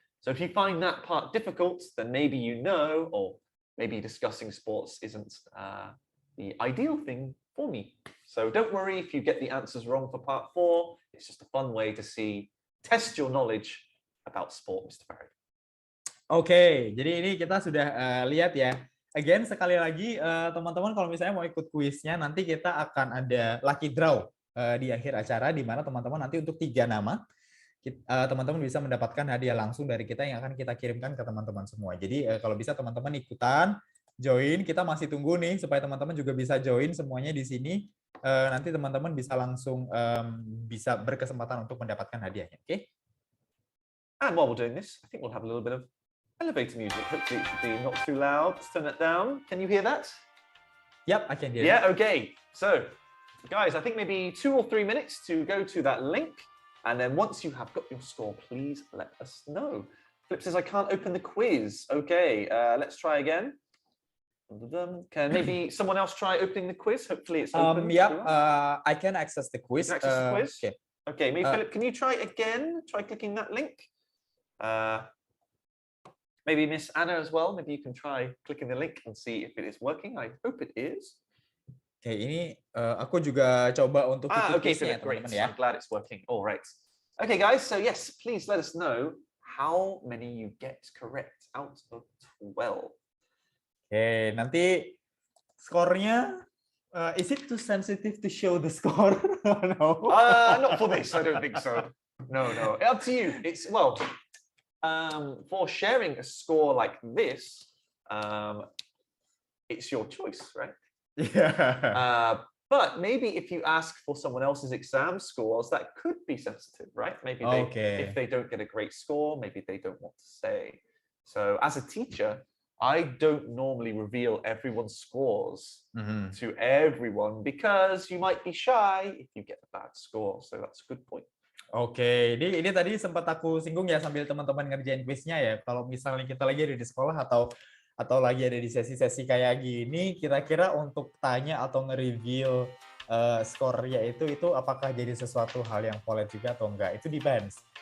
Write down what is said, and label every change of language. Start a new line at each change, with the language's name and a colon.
English: So if you find that part difficult, then maybe you know, or maybe discussing sports isn't the ideal thing for me. So don't worry if you get the answers wrong for part 4. It's just a fun way to test your knowledge about sport, Mr. Farid.
Indonesian: Oke, jadi ini kita sudah lihat ya. Again, sekali lagi teman-teman kalau misalnya mau ikut kuisnya, nanti kita akan ada lucky draw di akhir acara, di mana teman-teman nanti untuk 3 nama, teman-teman bisa mendapatkan hadiah langsung dari kita yang akan kita kirimkan ke teman-teman semua. Jadi kalau bisa teman-teman ikutan, join, kita masih tunggu nih supaya teman-teman juga bisa join semuanya di sini. Nanti teman-teman bisa langsung bisa berkesempatan untuk mendapatkan hadiahnya, oke?
English: And while we're doing this, I think we'll have a little bit of elevator music. Hopefully it should be not too loud. Let's turn that down. Can you hear that? Yep, I can hear. Yeah, okay. So guys, I think maybe 2 or 3 minutes to go to that link. And then once you have got your score, please let us know. Flip says, I can't open the quiz. Okay, let's try again. Can maybe someone else try opening the quiz? Hopefully it's open. I can access the quiz. You can access the quiz? Okay. Okay, maybe Philip, can you try again? Try clicking that link. Maybe Miss Anna as well. Maybe you can try clicking the link and see if it is working. I hope it is.
Indonesian: Oke, ini aku juga coba untuk ikut
English: okay,
Indonesian: quiznya,
English: Philip, great.
Indonesian: teman-teman ya.
English: I'm glad it's working. All right. Okay, guys. So yes, please let us know how many you get correct out of 12.
Indonesian: Oke, nanti skornya,
English: is it too sensitive to show the score? No. Not for this. I don't think so. No. Up to you. It's for sharing a score like this, it's your choice, right? Yeah. But maybe if you ask for someone else's exam scores, that could be sensitive, right? Maybe if they don't get a great score, maybe they don't want to say. So as a teacher, I don't normally reveal everyone's scores to everyone because you might be shy if you get a bad score. So that's a good point.
Indonesian: Oke, ini tadi sempat aku singgung ya sambil teman-teman ngerjain quiznya ya. Kalau misalnya kita lagi ada di sekolah atau lagi ada di sesi-sesi kayak gini, kira-kira untuk tanya atau nge-reveal skornya itu apakah jadi sesuatu hal yang polite juga atau enggak? Itu depends.